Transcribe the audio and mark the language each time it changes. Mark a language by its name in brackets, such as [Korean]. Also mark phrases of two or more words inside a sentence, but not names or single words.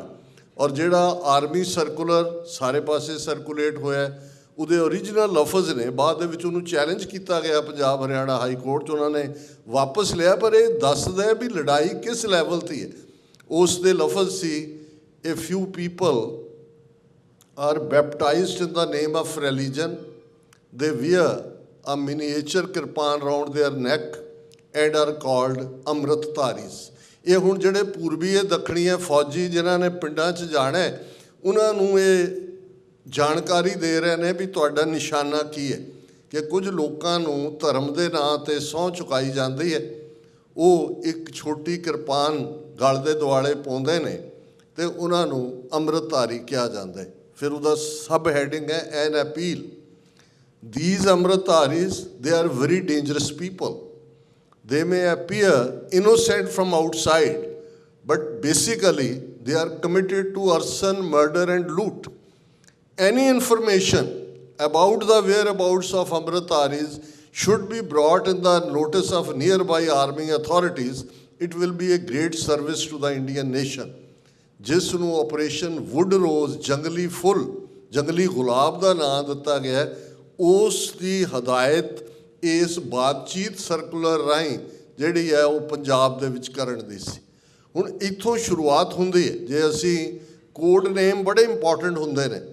[Punjabi] ਔਰ ਜਿਹੜਾ ਆਰਮੀ ਸਰਕੂਲਰ ਸਾਰੇ ਪਾਸੇ ਸਰਕੂਲੇਟ ਹੋਇਆ, ਉਹਦੇ ਓਰੀਜਨਲ ਲਫ਼ਜ਼ ਨੇ, ਬਾਅਦ ਦੇ ਵਿੱਚ ਉਹਨੂੰ ਚੈਲੰਜ ਕੀਤਾ ਗਿਆ ਪੰਜਾਬ ਹਰਿਆਣਾ ਹਾਈ ਕੋਰਟ 'ਚ, ਉਹਨਾਂ ਨੇ ਵਾਪਸ ਲਿਆ, ਪਰ ਇਹ ਦੱਸਦਾ ਵੀ ਲੜਾਈ ਕਿਸ ਲੈਵਲ 'ਤੇ ਹੈ। ਉਸ ਦੇ ਲਫ਼ਜ਼ ਸੀ, [English] A few people are baptized in the name of religion, they wear a miniature ਕਿਰਪਾਨ round their neck and are called Amritdharis. [Punjabi] ਇਹ ਹੁਣ ਜਿਹੜੇ ਪੂਰਬੀ ਦੱਖਣੀ ਫੌਜੀ ਜਿਨ੍ਹਾਂ ਨੇ ਪਿੰਡਾਂ 'ਚ ਜਾਣਾ, ਉਹਨਾਂ ਨੂੰ ਇਹ ਜਾਣਕਾਰੀ ਦੇ ਰਹੇ ਨੇ ਵੀ ਤੁਹਾਡਾ ਨਿਸ਼ਾਨਾ ਕੀ ਹੈ। ਕਿ ਕੁਝ ਲੋਕਾਂ ਨੂੰ ਧਰਮ ਦੇ ਨਾਂ 'ਤੇ ਸਹੁੰ ਚੁਕਾਈ ਜਾਂਦੀ ਹੈ, ਉਹ ਇੱਕ ਛੋਟੀ ਕਿਰਪਾਨ ਗਲ ਦੇ ਦੁਆਲੇ ਪਾਉਂਦੇ ਨੇ ਅਤੇ ਉਹਨਾਂ ਨੂੰ ਅੰਮ੍ਰਿਤਧਾਰੀ ਕਿਹਾ ਜਾਂਦਾ ਹੈ। ਫਿਰ ਉਹਦਾ [English] sub heading [Punjabi] ਹੈ, [English] an appeal, these Amritdharis, they are very dangerous people. They may appear innocent from outside, but basically they are committed to arson, murder and loot. Any information about the whereabouts of Amritdharis should be brought in the notice of nearby army authorities. It will be a great service to the Indian nation. [Punjabi] ਜਿਸ ਨੂੰ ਆਪਰੇਸ਼ਨ ਵੁੱਡ ਰੋਜ਼, ਜੰਗਲੀ ਫੁੱਲ, ਜੰਗਲੀ ਗੁਲਾਬ ਦਾ ਨਾਂ ਦਿੱਤਾ ਗਿਆ, ਉਸ ਦੀ ਹਦਾਇਤ ਇਸ ਬਾਤਚੀਤ ਸਰਕੂਲਰ ਰਾਹੀਂ ਜਿਹੜੀ ਹੈ ਉਹ ਪੰਜਾਬ ਦੇ ਵਿੱਚ ਕਰਨ ਦੀ ਸੀ। ਹੁਣ ਇੱਥੋਂ ਸ਼ੁਰੂਆਤ ਹੁੰਦੀ ਹੈ। ਜੇ ਅਸੀਂ [English] code names [Punjabi] ਬੜੇ ਇੰਪੋਰਟੈਂਟ ਹੁੰਦੇ ਨੇ।